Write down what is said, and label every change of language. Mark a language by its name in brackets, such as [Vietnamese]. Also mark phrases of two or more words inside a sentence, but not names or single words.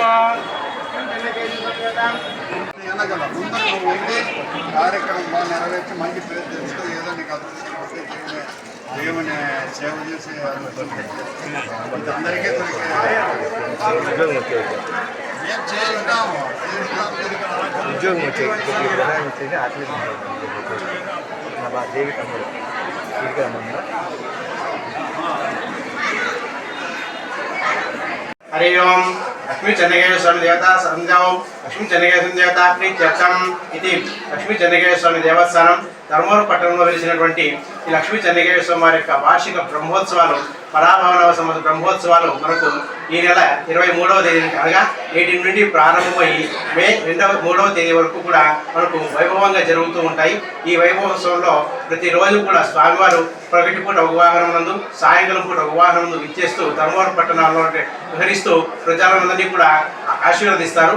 [Telugu] కార్యక్రమం బాగా నెరవేర్చి మంచి పేరు తెలుస్తూ ఏదో నీకు అదృష్టం దేవుని సేవ చేసి అందరికీ ఉద్యోగం వచ్చేది అట్లీస్ట్ దేవి తమ్ముడు [Sanskrit] हरि ओम लक्ष्मी चन्नकेश्वर स्वामी देवता संध्याओ लक्ष्मी चन्नकेश्वर देवता प्रीत्यर्थम इति लक्ष्मी चन्नकेश्वर स्वामी देवस्थाనం [Telugu] ధర్మవరం పట్టణంలో వెలిసినటువంటి ఈ లక్ష్మీ చంద్రకేశ్వర స్వామి వారి యొక్క వార్షిక బ్రహ్మోత్సవాలు పరాభవనవ సంవత్సర బ్రహ్మోత్సవాలు మనకు ఈ నెల 23వ తేదీ అనగా 18 నుండి ప్రారంభమై మే 3వ తేదీ వరకు కూడా మనకు వైభవంగా జరుగుతూ ఉంటాయి. ఈ వైభవోత్సవంలో ప్రతిరోజు కూడా స్వామివారు ప్రగటి పూట ఒక వాహనం నందు సాయంకాలం పూట ఒక వాహనం నందు ఇచ్చేస్తూ ధర్మవరం పట్టణంలో విహరిస్తూ ప్రజలందరినీ కూడా ఆశీర్వదిస్తారు.